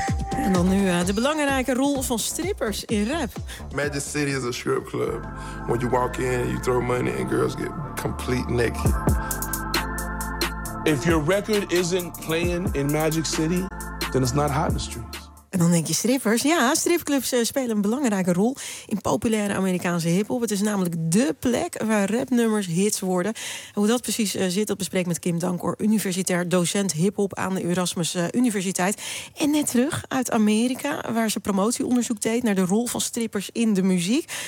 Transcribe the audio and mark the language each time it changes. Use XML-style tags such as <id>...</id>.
<nl>En dan nu de belangrijke rol van strippers in rap.</nl> <en>Magic City is a strip club. When you walk in, you throw money and girls get complete naked. If your record isn't playing in Magic City, then it's not hot in the streets.</en> <nl>En dan denk je strippers. Ja, stripclubs spelen een belangrijke rol in populaire Amerikaanse hiphop. Het is namelijk dé plek waar rapnummers hits worden. En hoe dat precies zit, dat bespreek ik met Kim Dankor, universitair docent hiphop aan de Erasmus Universiteit. En net terug uit Amerika, waar ze promotieonderzoek deed naar de rol van strippers in de muziek.</nl>